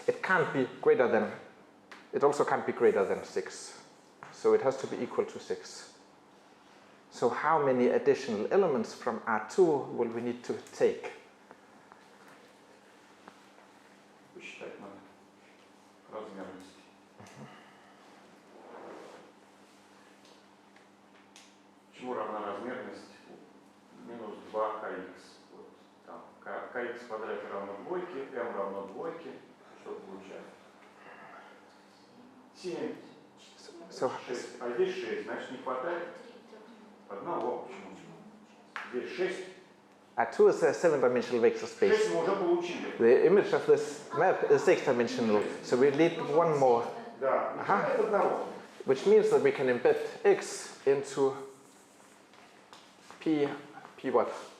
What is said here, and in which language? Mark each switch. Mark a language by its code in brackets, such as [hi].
[en] It can't be greater than, it also can't be greater than 6. So it has to be equal to 6. So how many additional elements from R2 will we need to take? [ru] Посчитать надо размерность. Чему равна размерность? Минус 2kx. Вот там kx в квадрате равно двойке, m равно двойке. Что получается? 7. 6. А здесь 6, значит не хватает одного. Почему? Здесь 6. [en] R2 is a 7-dimensional vector space. [ru] 6 мы уже получили. [en] The image of this map is 6-dimensional, so we need one more. [ru] Да, не хватает одного. [en] Which means that we can embed x into p what?